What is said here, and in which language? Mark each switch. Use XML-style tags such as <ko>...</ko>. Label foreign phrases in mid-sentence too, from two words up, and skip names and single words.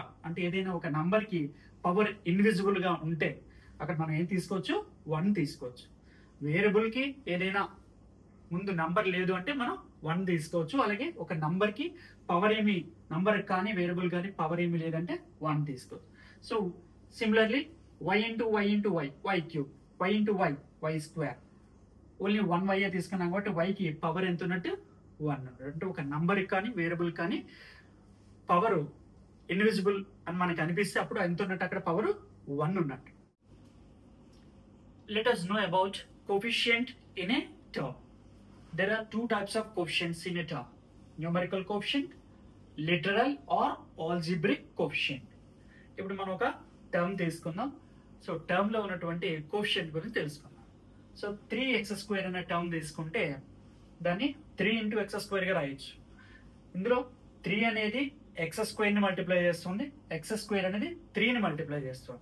<te>అంటే ఏదైనా ఒక నంబర్ కి</te> <en>power invisible</en> <te>గా ఉంటే అక్కడ మనం ఏం తీసుకోవచ్చు, 1 తీసుకోవచ్చు. వేరియబుల్ కి ఏదైనా ముందు నంబర్ లేదు అంటే మనం 1 తీసుకోవచ్చు. అలాగే ఒక నంబర్ కి పవర్ ఏమి, నంబర్ కానీ వేరియబుల్ కానీ పవర్ ఏమి లేదంటే 1 తీసుకోవచ్చు.</te> <en>So similarly y into y into y, y3, y into y, y².</en> <te>ఓన్లీ 1y తీసుకున్నాం కాబట్టి y కి పవర్ ఎంత ఉన్నట్టు, 1. అంటే ఒక నంబర్ కానీ వేరియబుల్ కానీ</te> <en>power invisible</en> <te>అని మనకు అనిపిస్తే అప్పుడు ఎంత ఉన్నట్టు, అక్కడ పవర్ 1 ఉన్నట్టు.</te> <en>Let us know about coefficient in a term. There are 2 types of coefficients in a term: numerical coefficient, literal or algebraic coefficient.</en> <te>ఇప్పుడు మనం ఒక టర్మ్ తీసుకుందాం. సో టర్మ్లో ఉన్నటువంటి కోషియంట్ గురించి తెలుసుకుందాం. సో 3x² అనే టర్మ్ తీసుకుంటే దాన్ని 3x² రాయొచ్చు. ఇందులో 3 అనేది x² మల్టిప్లై చేస్తుంది, x² అనేది 3 మల్టిప్లై చేస్తుంది.</te>